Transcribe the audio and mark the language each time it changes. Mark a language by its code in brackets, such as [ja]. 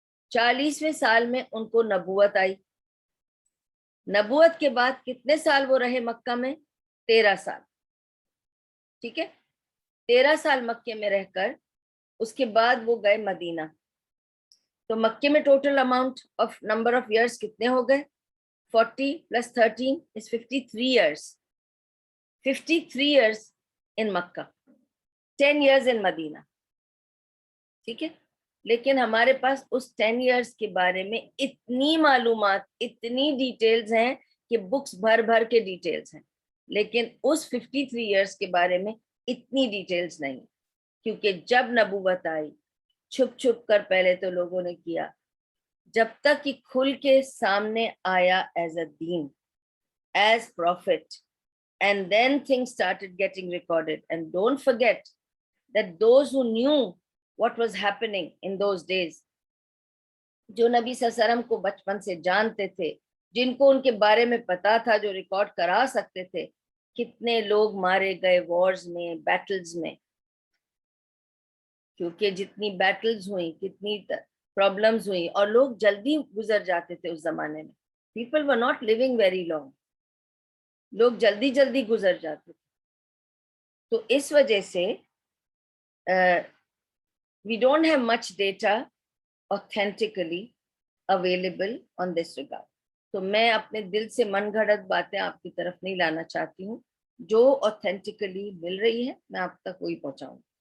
[ur] 40ویں سال میں ان کو نبوت آئی. نبوت کے بعد کتنے سال وہ رہے مکہ میں؟ 13 سال. ٹھیک ہے، 13 سال مکے میں رہ کر اس کے بعد وہ گئے مدینہ. تو مکے میں [en] total amount of number of years [ur] کتنے ہو گئے؟ 40 + 13 [en] is 53 years. 53 years in Mecca, 10 years in Medina. [ur] ٹھیک ہے، لیکن ہمارے پاس اس 10 years کے بارے میں اتنی معلومات، اتنی ڈیٹیلز ہیں کہ بکس بھر بھر کے ڈیٹیلز ہیں، لیکن اس 53 years کے بارے میں اتنی ڈیٹیلز نہیں، کیونکہ جب نبوت آئی چھپ چھپ کر پہلے تو لوگوں نے کیا، جب تک کہ کھل کے سامنے آیا [en] As a دین، as prophet, and then things started getting recorded. And don't forget that those who knew what was happening in those days, [ur] جو نبی صلی اللہ علیہ وسلم کو بچپن سے جانتے تھے، جن کو ان کے بارے میں پتا تھا، جو ریکارڈ کرا سکتے تھے، کتنے لوگ مارے گئے وارز میں، بیٹلز میں. کیونکہ جتنی بیٹلز ہوئیں، کتنی پرابلمز ہوئیں، اور لوگ جلدی گزر جاتے تھے اس زمانے میں. [en] People were not living very long. [ur] لوگ جلدی جلدی گزر جاتے تھے. تو اس وجہ سے [en] we don't have much data authentically available on this regard. [ur] تو میں اپنے دل سے من گھڑت باتیں آپ کی طرف نہیں لانا چاہتی ہوں، جو authentically مل رہی ہے میں آپ تک وہی پہنچاؤں.